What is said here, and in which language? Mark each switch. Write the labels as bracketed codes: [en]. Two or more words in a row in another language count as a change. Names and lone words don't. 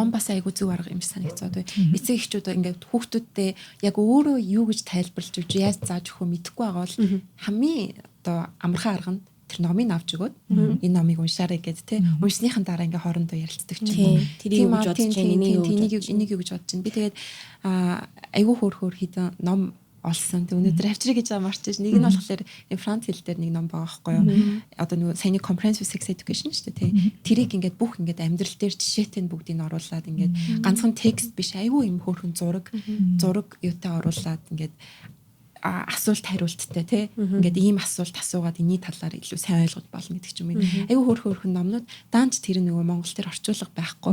[mn] Ном бас айгүй зөв арга юм санагцаад бай. Эцэг эхчүүд ингээд хүүхдүүдтэй яг өөрөө юу гэж тайлбарлаж өгч яаж зааж өгөхөө мэдэхгүй байгаа бол хамгийн одоо амархан арга нь тэр номыг авч өгөөд энэ номыг уншаарай гэд те уншсныхан дараа ингээ хоорондоо ярилцдаг ч юм уу. Тэрийг юу гэж бодож байна, энийг юу гэж бодож байна. Би тэгээд айгүй хөөр хідэн ном олсон. Тэг өнөөдөр авчрыг гэж марчиж нэг нь болохоор Франц хэл дээр нэг ном байгаа байхгүй юу. Одоо нөгөө саяны [en] comprehensive sex education [mn] шүү дээ те. Тэрийг ингээд бүх ингээд амьдрал дээр жишээтэй нь бүгдийг нь оруулаад ингээд ганцхан текст биш айгүй юм хөөрхөн зураг юутай оруулаад ингээд асуулт хариулттай тий. Ингээд ийм асуулт асуугаад энэний талаар илүү сайн ойлгож болно гэдэг ч юм. Айгүй хөөрхөн номнууд даанч тэр нөгөө Монгол төр орчуулга байхгүй.